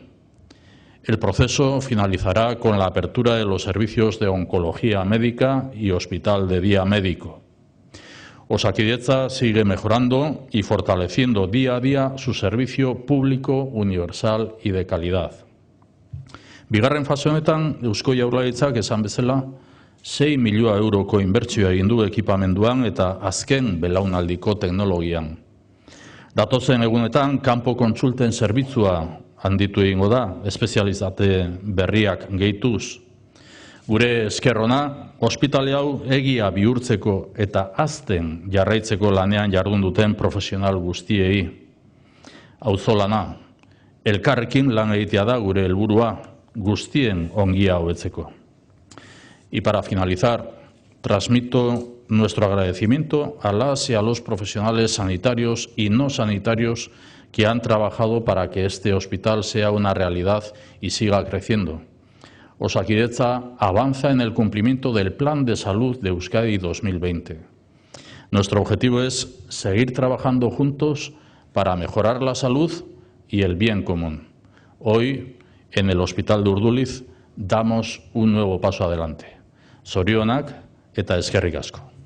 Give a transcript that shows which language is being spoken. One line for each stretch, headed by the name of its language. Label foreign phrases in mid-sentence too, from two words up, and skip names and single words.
Spanish: El proceso finalizará con la apertura de los servicios de oncología médica y hospital de día médico. Osakidetza sigue mejorando y fortaleciendo día a día su servicio público, universal y de calidad.
Basque: Bigarren fase honetan, Eusko Jaurlaritzak esan bezala, 6 milioi euroko inbertsioa egin du ekipamenduan eta azken belaunaldiko teknologian. Datozen egunetan, kanpo kontsulten zerbitzua handitu egingo da, espezializate berriak gehituz. Gure esker ona, ospitale hau egia bihurtzeko eta hazten jarraitzeko lanean jardun duten profesional guztiei. Auzolana, elkarrekin lan egitea da gure helburua, guztien ongia hobetzeko.
Spanish: Y para finalizar, transmito nuestro agradecimiento a las y a los profesionales sanitarios y no sanitarios que han trabajado para que este hospital sea una realidad y siga creciendo. Osakidetza avanza en el cumplimiento del Plan de Salud de Euskadi 2020. Nuestro objetivo es seguir trabajando juntos para mejorar la salud y el bien común. Hoy, en el Hospital de Urduliz, damos un nuevo paso adelante.
Basque: Zorionak eta eskerrik asko.